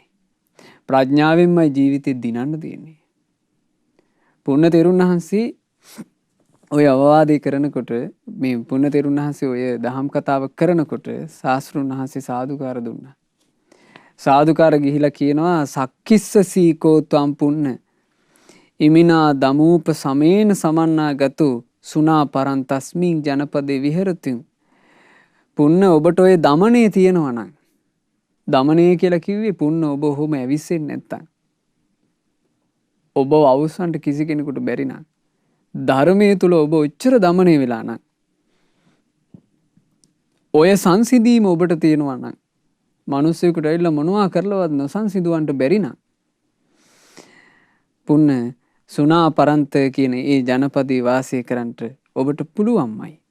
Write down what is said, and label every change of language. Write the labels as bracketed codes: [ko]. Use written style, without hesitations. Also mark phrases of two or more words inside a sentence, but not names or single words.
[si] ප්‍රඥාවෙන්මයි ජීවිතේ දිනන්න තියෙන්නේ. පුන්න තෙරුන් වහන්සේ ඔය අවවාදේ කරනකොට මේ පුන්න තෙරුන් වහන්සේ ඔය දහම් කතාව කරනකොට ශාස්ත්‍රුන් වහන්සේ සාදුකාර දුන්නා. සාදුකාර ගිහිලා කියනවා [pi] සක්කිස්ස සීකෝ ත්වම් පුන්න ඉමිනා දමූප සමේන සමන්නාගතු සුනා පරන්තස්මින් ජනපදේ විහෙරති. [si] පුන්න ඔබට ඔය දමනය තියෙනවා නම් දමනය කියලා කිව්වේ පුන්න ඔබ ඔහොම ඇවිස්සෙන්නේ නැත්තම් ඔබ අවසන්ට කිසි කෙනෙකුට බැරි නම් ධර්මයේ තුල ඔබ ඔච්චර දමනය වෙලා නම් ඔය සංසිඳීම ඔබට තියෙනවා නම් මිනිස්සුෙකුට ඇවිල්ලා මොනවා කරලවත් නොසංසිඳවන්න බැරි නම් පුන්න සුනා පරන්ත කියන ඒ ජනපදේ වාසය කරන්නට ඔබට පුළුවන්මයි.